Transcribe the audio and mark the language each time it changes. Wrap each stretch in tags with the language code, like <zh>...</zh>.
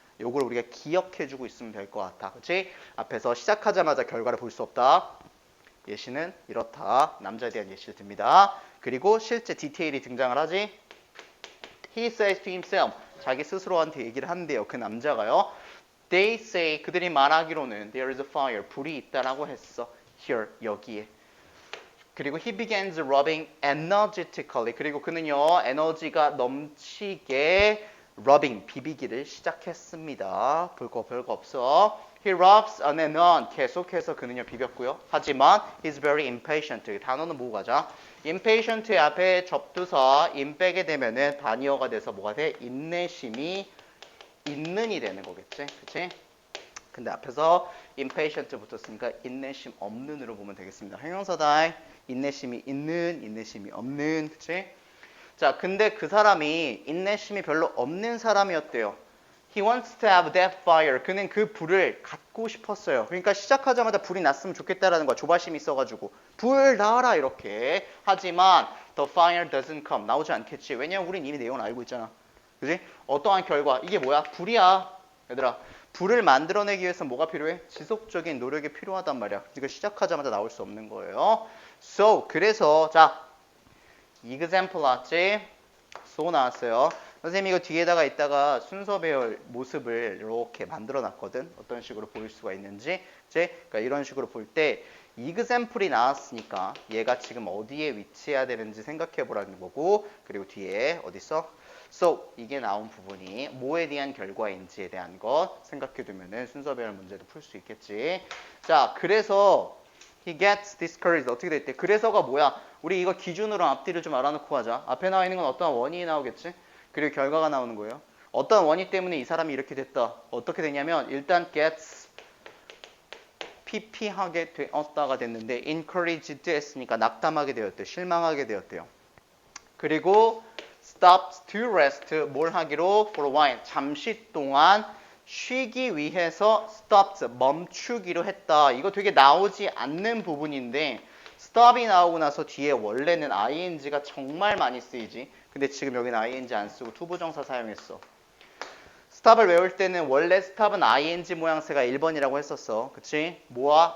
<ko>요걸 우리가 기억해주고 있으면 될 것 같아. 그치? 앞에서 시작하자마자 결과를 볼 수 없다. 예시는 이렇다. 남자에 대한 예시를 듭니다. 그리고 실제 디테일이 등장을 하지.</ko> <en>He says to himself.</en> <ko>자기 스스로한테 얘기를 한대요. 그 남자가요.</ko> <en>They say,</en> <ko>그들이 말하기로는</ko> <en>there is a fire,</en> <ko>불이 있다라고 했어.</ko> <en>Here,</en> <ko>여기에. 그리고</ko> <en>he begins rubbing energetically.</en> <ko>그리고 그는요, 에너지가 넘치게 rubbing, 비비기를 시작했습니다. 별거 없어.</ko> <en>He rubs on and on.</en> <ko>계속해서 그는요, 비볐고요. 하지만</ko> <en>he's very impatient.</en> <ko>단어는 보고 가자. impatient 앞에 접두사 in 빼게 되면은 반의어가 돼서 뭐가 돼? 인내심이 있는이 되는 거겠지, 그치? 근데 앞에서 impatient 붙었으니까 인내심 없는으로 보면 되겠습니다. 형용사다. 인내심이 있는, 인내심이 없는, 그치? 자, 근데 그 사람이 인내심이 별로 없는 사람이었대요.</ko> <en>He wants to have that fire.</en> <ko>그는 그 불을 갖고 싶었어요. 그러니까 시작하자마자 불이 났으면 좋겠다라는 거야. 조바심이 있어가지고 불 나와라 이렇게. 하지만</ko> <en>the fire doesn't come.</en> <ko>나오지 않겠지. 왜냐면 우린 이미 내용을 알고 있잖아. 그지? 어떠한 결과. 이게 뭐야? 불이야. 얘들아. 불을 만들어내기 위해서 뭐가 필요해? 지속적인 노력이 필요하단 말이야. 이거 시작하자마자 나올 수 없는 거예요. So, 그래서 자, example 나왔지? So 나왔어요. 선생님이 이거 뒤에다가 있다가 순서 배열 모습을 이렇게 만들어 놨거든. 어떤 식으로 보일 수가 있는지. 그러니까 이런 식으로 볼 때 example이 나왔으니까 얘가 지금 어디에 위치해야 되는지 생각해 보라는 거고, 그리고 뒤에 어디 있어? So, 이게 나온 부분이 뭐에 대한 결과인지에 대한 것 생각해 두면은 순서 배열 문제도 풀 수 있겠지. 자, 그래서</ko> <en>he gets discouraged.</en> <ko>어떻게 됐대? 그래서가 뭐야? 우리 이거 기준으로 앞뒤를 좀 알아놓고 하자. 앞에 나와 있는 건 어떤 원인이 나오겠지? 그리고 결과가 나오는 거예요. 어떤 원인 때문에 이 사람이 이렇게 됐다. 어떻게 되냐면 일단 gets 피피하게 되었다가 됐는데 encouraged 했으니까 낙담하게 되었대요. 실망하게 되었대요.</ko> <en>그리고 stopped to rest.</en> <ko>뭘 하기로?</ko> <en>for a while.</en> <ko>잠시 동안 쉬기 위해서 stopped. 멈추기로 했다. 이거 되게 나오지 않는 부분인데 stop이 나오고 나서 뒤에 원래는 ing가 정말 많이 쓰이지. 근데 지금 여기는 ing 안 쓰고 투부정사 사용했어. stop을 외울 때는 원래 stop은 ing 모양새가 1번이라고 했었어. 그치? 뭐야?</ko>